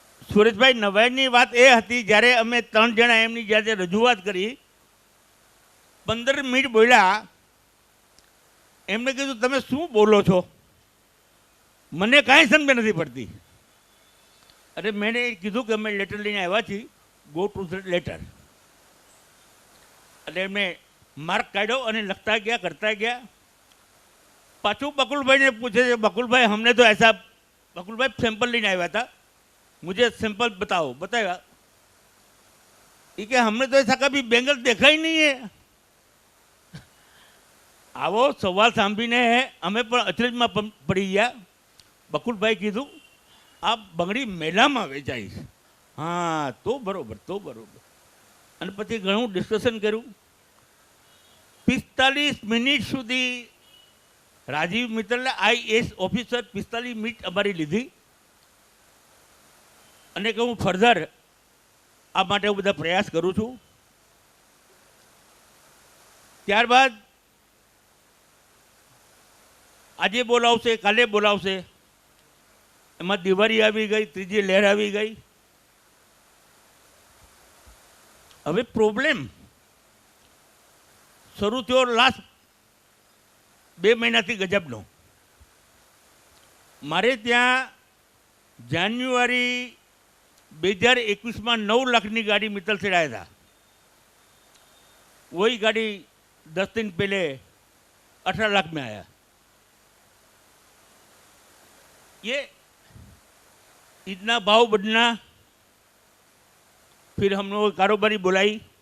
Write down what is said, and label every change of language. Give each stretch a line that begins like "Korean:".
Gujarati: સુરેશભાઈ, નવાઈની વાત એ હતી જ્યારે અમે 3 જણા એમની જ્યારે રજૂઆત કરી, 15 મિનિટ બોલ્યા, એમને કીધું તમે શું બોલો છો, મને કાંઈ સમજ નથી પડતી. અરે મેં કીધું કે અમે લેટર લઈને આવ્યા છીએ,
English: Go to the letter.
Gujarati: એટલે એમને માર્ક કાઢ્યો અને લખતા ગયા, કરતા ગયા. પાછું બકુલભાઈને પૂછે છે,
Hindi: બકુલભાઈ हमने तो ऐसा, बकुलभाई सैंपल लेने आया था, मुझे सैंपल बताओ. बताया ये कि हमने तो ऐसा कभी बेंगल देखा ही नहीं है.
Gujarati: आवो सवाल सांभीने અમે પણ અચરજમાં પડી ગયા. બકુલભાઈ કીધું આ બંગડી મેલામાં વેચાઈ છે. હા તો બરોબર, તો બરોબર. અને પછી ઘણું ડિસ્કશન કર્યું. 45 મિનિટ સુધી રાજીવ મિત્તલે IAS ઓફિસર 45 મિનિટ અમારી લીધી અને કે હું ફર્ધર આ માટે હું બધા પ્રયાસ કરું છું. ત્યારબાદ આજે બોલાવશે, કાલે બોલાવશે, એમાં દિવાળી આવી ગઈ, ત્રીજી લહેર આવી ગઈ. હવે પ્રોબ્લેમ શરૂ થયો લાસ્ટ 2 મહિનાથી ગજબનો. મારે ત્યાં જાન્યુઆરી 2021માં 9 લાખની ગાડી મિત્તલ
Hindi: से आया था. वही गाड़ी 10 दिन पहले 18 लाख में आया. ये इतना भाव बढ़ना. फिर हम लोग कारोबारी बुलाई.